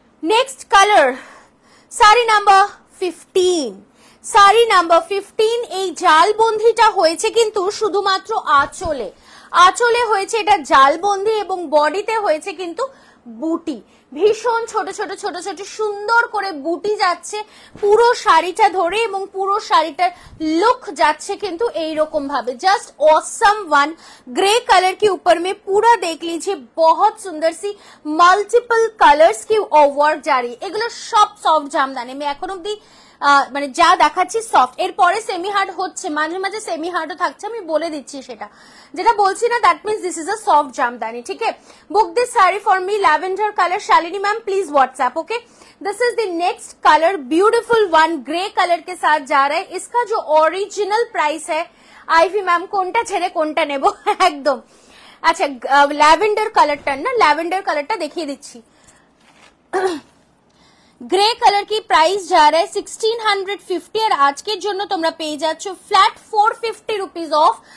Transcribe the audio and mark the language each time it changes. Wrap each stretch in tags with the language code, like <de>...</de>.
<bn>Next colour sari number 15, sari number 15, এই জালবন্দিটা হয়েছে কিন্তু শুধুমাত্র আঁচলে হয়েছে এটা জালবন্দি, এবং বডিতে হয়েছে কিন্তু বুটি, ভীষণ ছোট ছোট ছোট ছোট সুন্দর করে বুটি যাচ্ছে পুরো শাড়িটা ধরে, এবং পুরো শাড়িটার लुक যাচ্ছে কিন্তু এইরকম ভাবে, just awesome one.</bn> <hi>Grey colour के ऊपर में पूरा देख लीजिए, बहुत सुंदर सी मल्टीपल कलर्स की वर्क जा रही है।</hi> <bn>এগুলো সব সফট জামদানি, আমি এখন অব্দি মানে যা দেখাচ্ছি সফট, এরপরে সেমি হার্ড হচ্ছে, মাঝে মাঝে সেমি হার্ডও থাকছে, আমি বলে দিচ্ছি সেটা, যেটা বলছি না that means this is a soft Jamdani, ठीक है।</bn> <en>Book this sari for me, lavender colour, Shalini ma'am please WhatsApp, okay. This is the next colour, beautiful one,</en> <hi>grey colour के साथ जा रहा है। इसका जो ओरिजिनल प्राइस है, आईवी मैम</hi> <bn>कोनटा छेड़े कोनटा नेबो,</bn> <hi>एकदम</hi> <bn>আচ্ছা ল্যাভেন্ডার কালারটা না, ল্যাভেন্ডার কালারটা দেখিয়ে দিচ্ছি। গ্রে কালার</bn> <hi>की प्राइस जा रहा है</hi> <bn>1650 আর আজকের জন্য তোমরা পেয়ে যাচ্ছ ফ্ল্যাট 450 রুপিস অফ।</bn>